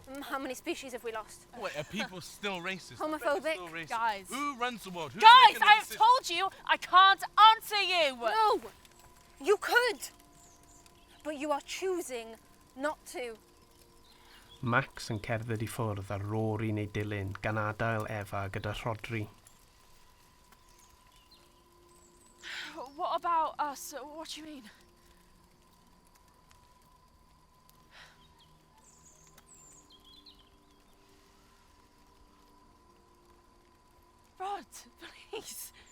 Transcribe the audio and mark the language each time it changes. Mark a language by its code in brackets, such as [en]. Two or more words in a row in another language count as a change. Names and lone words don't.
[en] How many species have we lost? Wait, are people still racist? Homophobic? Still racist. Guys. Who runs the world? Who's Guys, making the I have decisions? told you I can't answer you! No! You could! But you are choosing not to. [cy] Max yn cerdded I ffwrdd ar Rory'n ei dilyn gan adael Efa gyda Rhodri. [en] What about us? What do you mean? Rod, please.